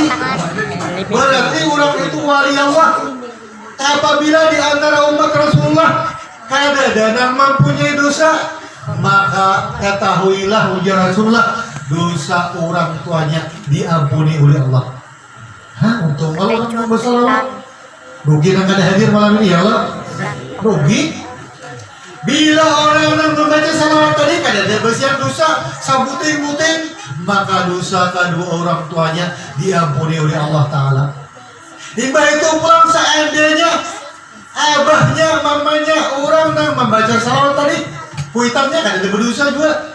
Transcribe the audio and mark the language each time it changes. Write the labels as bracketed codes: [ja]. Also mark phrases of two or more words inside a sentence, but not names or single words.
[id] Berarti orang itu wali Allah. Apabila di antara umat Rasulullah kadang yang mempunyai dosa, maka ketahuilah ujar Rasulullah, dosa orang tuanya diampuni oleh Allah. Hah, untung Allah kan bersalawat. Rugi yang ada hadir malam ini [ar] ya Allah. [id] Rugi. [bjn] Bila orang-orang membaca salawat tadi kada ada bersiap dosa sabuting-buting, maka dosa kedua orang tuanya diampuni oleh Allah Ta'ala. Hingga itu pulang seandainya abahnya, mamanya orang yang membaca salawat tadi, kuitannya kada ada berdosa juga.